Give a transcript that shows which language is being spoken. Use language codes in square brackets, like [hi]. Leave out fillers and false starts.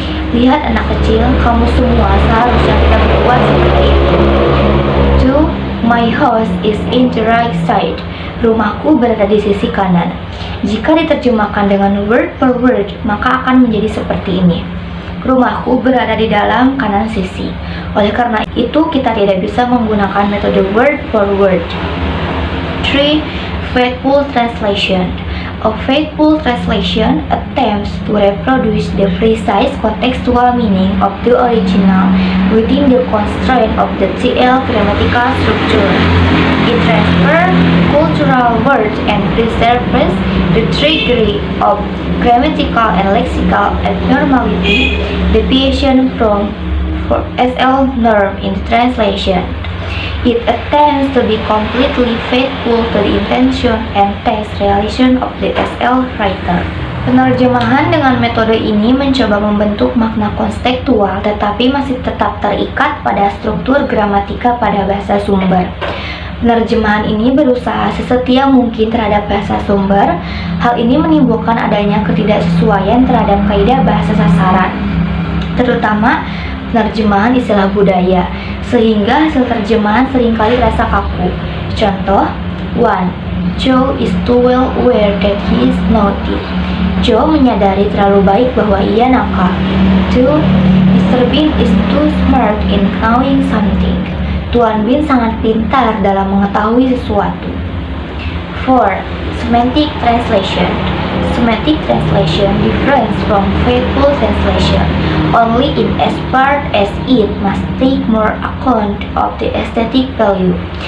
[id] Lihat anak kecil, kamu semua seharusnya tidak berbuat seperti itu. 2. [en] My house is in the right side. [id] Rumahku berada di sisi kanan. Jika diterjemahkan dengan word per word, maka akan menjadi seperti ini. Rumahku berada di dalam kanan sisi. Oleh karena itu, kita tidak bisa menggunakan metode word per word. 3. Faithful translation. [en] A faithful translation attempts to reproduce the precise contextual meaning of the original within the constraint of the TL grammatical structure. It transfers cultural words and preserves the degree of grammatical and lexical abnormality deviation from SL norm in the translation. It attempts to be completely faithful to the intention and text realization of the SL writer. [id] Penerjemahan dengan metode ini mencoba membentuk makna konstekstual tetapi masih tetap terikat pada struktur gramatika pada bahasa sumber. Penerjemahan ini berusaha sesetia mungkin terhadap bahasa sumber. Hal ini menimbulkan adanya ketidaksesuaian terhadap kaidah bahasa sasaran, terutama penerjemahan istilah budaya, sehingga hasil terjemahan seringkali terasa kaku. Contoh 1. [en] Joe is too well aware that he is naughty. [id] Joe menyadari terlalu baik bahwa ia nakal. 2. Mr. [en] Bean is too smart in knowing something. [id] Tuan Bean sangat pintar dalam mengetahui sesuatu. [en] 4. Semantic translation. Semantic translation differs from faithful translation only in as part as it must take more account of the aesthetic value.